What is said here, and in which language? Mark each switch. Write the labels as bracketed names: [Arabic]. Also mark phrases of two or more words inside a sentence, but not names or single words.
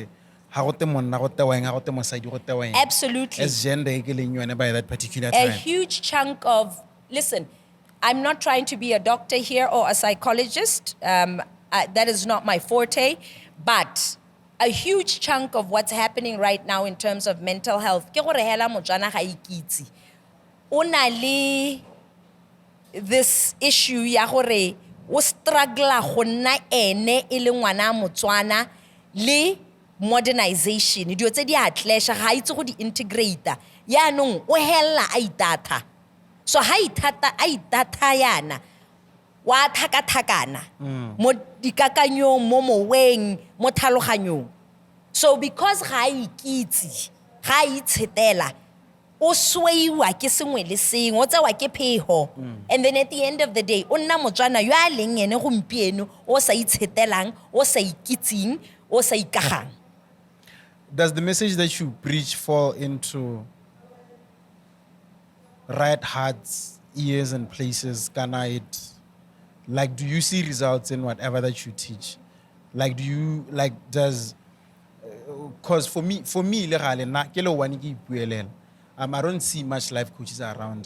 [English] Absolutely. as gender by that particular A time? huge chunk of, listen, I'm not trying to be a doctor here or a psychologist. That is not my forte. But a huge chunk of what's happening right now in terms of mental health, [Tswana] ke gore hela Motswana ga ikitse. O na le [English] this issue [Tswana] ya gore o struggle go nna ene e le ngwana Motswana le modernization. Dio tse di a clash ga itse go di integrate. Yaanong o hella a itata. So ha itata yana wa thakathakana mo dikakanyong mo moweng mo tlhaloganyong. So because ga ikitse ga itshetela o sweiwa ke sengwe le sengwe o tsewa ke pheho, [English] and then at the end of the day [Tswana] o nna Motswana yo a leng ene gompieno o sa itshetelang o sa ikitseng o sa ikagang. [English] Does the message that you preach fall into right hearts, ears, and places? Like, do you see results in whatever that you teach? Like, because for me, I don't see much life coaches around.